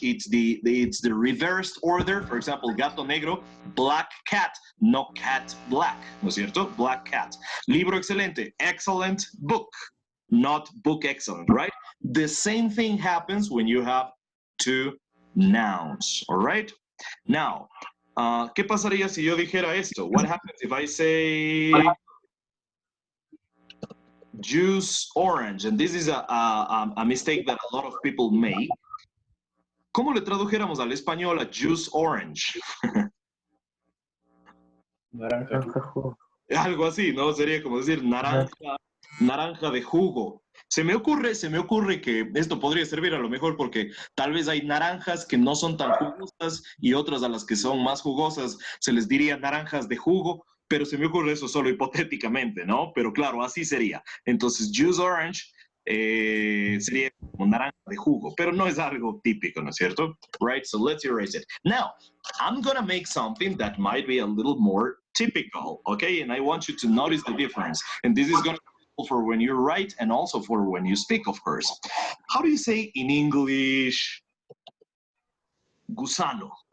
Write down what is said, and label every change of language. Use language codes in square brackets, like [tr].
[en] It's the reversed order. For example, [es] gato negro, [en] black cat, no cat black, [es] ¿no es cierto? [en] Black cat. [es] Libro excelente, [en] excellent book, not book excellent, right? The same thing happens when you have two nouns, all right? [es] Now, ¿qué pasaría si yo dijera esto? [en] What happens if I say juice orange? And this is a mistake that a lot of people make. [es] ¿Cómo le tradujéramos al español a [en] juice orange? [es] Naranja. Algo así, ¿no? Sería como decir naranja de jugo. Se me ocurre que esto podría servir a lo mejor porque tal vez hay naranjas que no son tan jugosas y otras a las que son más jugosas se les diría naranjas de jugo, pero se me ocurre eso solo hipotéticamente, ¿no? Pero claro, así sería. Entonces, [en] juice orange [es] sería como naranja de jugo, pero no es algo típico, ¿no es cierto? [en] Right, so let's erase it. Now, I'm gonna make something that might be a little more typical, okay? And I want you to notice the difference. And this is gonna be for when you write and also for when you speak, of course. How do you say in English, gusano?